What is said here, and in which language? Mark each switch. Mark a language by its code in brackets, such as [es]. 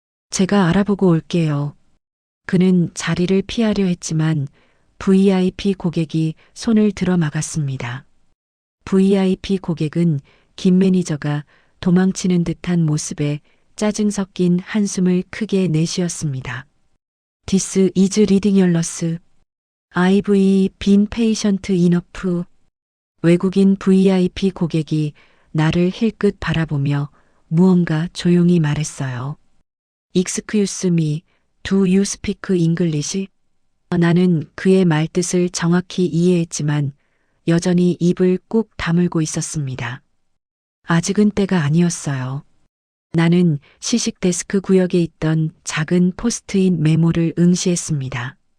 [ko] 제가 알아보고 올게요. 그는 자리를 피하려 했지만 VIP 고객이 손을 들어 막았습니다. VIP 고객은 김 매니저가 도망치는 듯한 모습에 짜증 섞인 한숨을 크게 내쉬었습니다. [en] This is ridiculous. I've been patient enough. [ko] 외국인 VIP 고객이 나를 힐끗 바라보며 무언가 조용히 말했어요. [en] Excuse me, do you speak English? [ko] 나는 그의 말뜻을 정확히 이해했지만 여전히 입을 꾹 다물고 있었습니다. 아직은 때가 아니었어요. 나는 시식 데스크 구역에 있던 작은 포스트잇 메모를 응시했습니다.